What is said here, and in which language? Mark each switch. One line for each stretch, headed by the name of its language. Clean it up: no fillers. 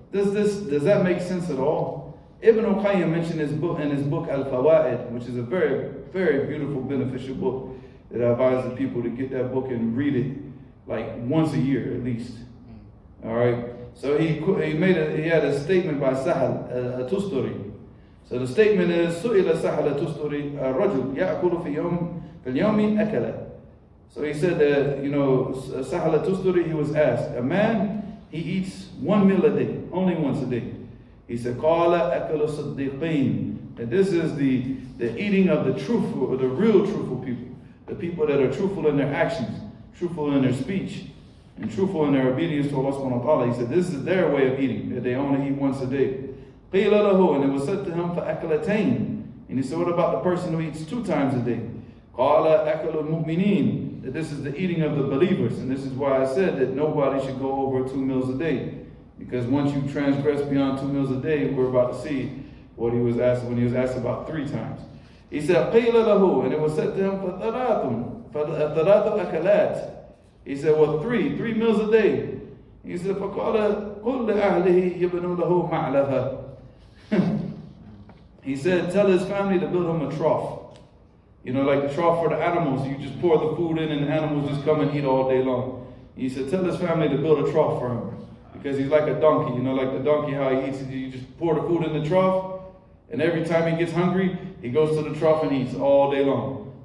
English: Does that make sense at all? Ibn al-Qayyim mentioned in his book Al-Fawaid, which is a very, very beautiful, beneficial book that I advise the people to get that book and read it like once a year at least. All right. So he had a statement by Sahal Tusturi. So the statement is
Arabic: سئل سهل تستري الرجل يأكل في اليوم أكلا.
English: So he said that, you know, Sahal Tusturi, he was asked, a man, he eats one meal a day, only once a day.
Arabic: He said, قال أكل الصديقين.
English: And this is the eating of the truthful, or the real truthful people, the people that are truthful in their actions, truthful in their speech, and truthful in their obedience to Allah subhanahu wa ta'ala. He said this is their way of eating, that they only eat once a day.
Arabic: قِيلَ لَهُ,
English: and it was said to him,
Arabic: فَأَكْلَتَيْن.
English: And he said, what about the person who eats 2 times a day?
Arabic: قَالَ أَكْلُ الْمُؤْمِنِينَ.
English: That this is the eating of the believers, and this is why I said that nobody should go over 2 meals a day. Because once you transgress beyond 2 meals a day, we're about to see what he was asked when he was asked about 3 times. He said,
Arabic: قِيلَ لَهُ,
English: and it was said to him,
Arabic: فَثَلَاثُ أَكَلَاتٍ.
English: He said, well, 3 meals a day.
Arabic: He said, فَقَالَ قُلْ لِأَهْلِهِ يَبْنُوا لَهُ مَعْلَفًا.
English: He said, tell his family to build him a trough. You know, like the trough for the animals. You just pour the food in and the animals just come and eat all day long. He said, tell his family to build a trough for him. Because he's like a donkey. You know, like the donkey, how he eats. You just pour the food in the trough. And every time he gets hungry, he goes to the trough and eats all day long.